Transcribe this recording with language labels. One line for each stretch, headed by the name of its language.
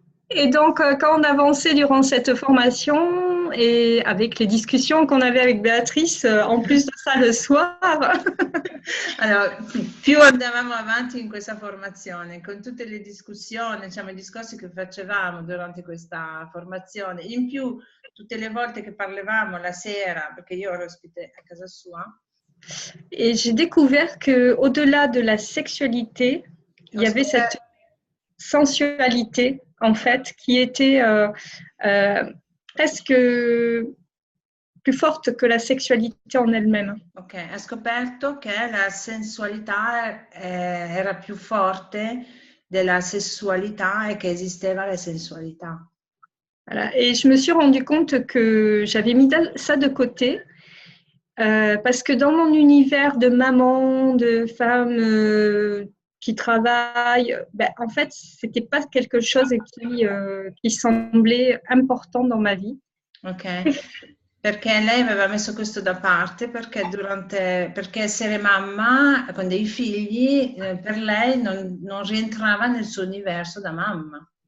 French: Et donc, quand on avançait durant cette formation et avec les discussions qu'on avait avec Béatrice, en plus de ça le soir.
Italian: Allora, più andavamo avanti in questa formazione, con tutte le discussioni, diciamo, i discorsi che facevamo durante questa formazione, in più tutte le volte che parlavamo la sera, perché io ero ospite a casa sua.
French: Et j'ai découvert qu'au-delà de la sexualité, il y avait cette sensualité, en fait, qui était presque plus forte que la sexualité en elle-même.
Italian: Ok, ho scoperto che la sensualità era più forte della sessualità e che esisteva la sensualità.
French: Voilà. Et je me suis rendu compte que j'avais mis ça de côté parce que dans mon univers de maman, de femme qui travaille, en fait, c'était pas quelque chose qui semblait important dans ma vie.
Italian: Ok, perché lei aveva messo questo da parte perché essere mamma con dei figli per lei non rientrava nel suo universo da mamma.